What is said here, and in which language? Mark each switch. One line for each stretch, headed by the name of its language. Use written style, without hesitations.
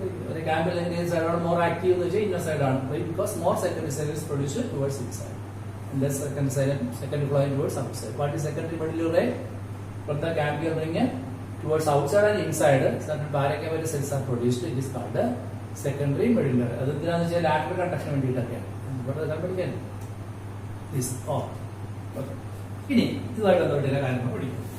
Malayalam: ഒരു ക്യാമ്പിൽ സൈഡാണ് മോർ ആക്റ്റീവ് എന്ന് വെച്ചാൽ ഇന്നർ സൈഡാണ്.
English: Because more secondary cell is produced towards inside, less secondary flow towards outside. What is secondary medullary ray? From the cambium ring towards outside and inside, certain parenchymal cells are produced. It is called the secondary medullary.
Malayalam: അത് എന്തിനാന്ന് വെച്ചാൽ lateral conduction വേണ്ടിയിട്ടൊക്കെയാണ്. ഇവിടെ പഠിക്കാൻ this all. Okay, ഇനി ഇതുമായിട്ട് ബന്ധപ്പെട്ട കാര്യങ്ങൾ പഠിക്കും.